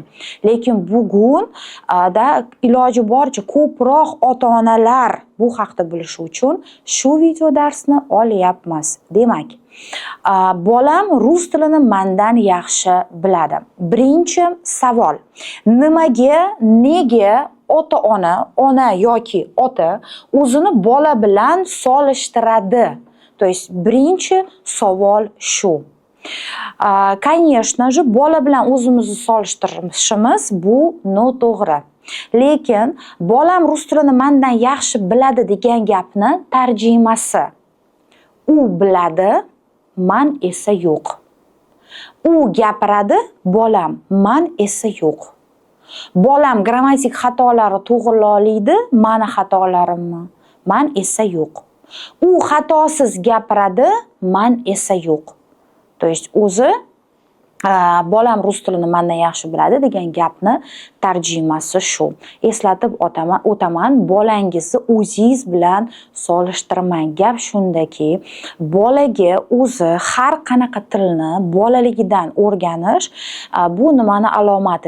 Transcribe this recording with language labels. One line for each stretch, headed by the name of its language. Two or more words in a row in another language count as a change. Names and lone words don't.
Uzbek: Lekin bugun da iloji boricha ko'proq ota-onalar bu haqda bilishi uchun shu video darsni olyapmiz. Demak, bolam rus tilini mendan yaxshi biladi. Birinchi savol: nega ona yoki ota o'zini bola bilan solishtiradi?
Russian: То есть
Uzbek: birinchi savol shu.
Russian: Конечно же,
Uzbek: bola bilan o'zimizni solishtirishimiz bu noto'g'ri. Lekin bolam rus tilini mendan yaxshi biladi degan gapni tarjimasi: u biladi, men esa yo'q. U gapiradi, bolam, men esa yo'q. Bolam grammatik xatolari to'g'rilaydi, meni xatolarimni, men esa yo'q. U xatosiz gapiradi, men esa yo'q.
Russian: То есть
Uzbek: o'zi bolam rus tilini mendan yaxshi biladi degan gapni tarjimasi shu. Eslatib o'taman, bolangizni o'zingiz bilan solishtirmang. Gap shundaki, bolaga o'zi har qanaqa tilni bolaligidan o'rganish bu nimani alomati?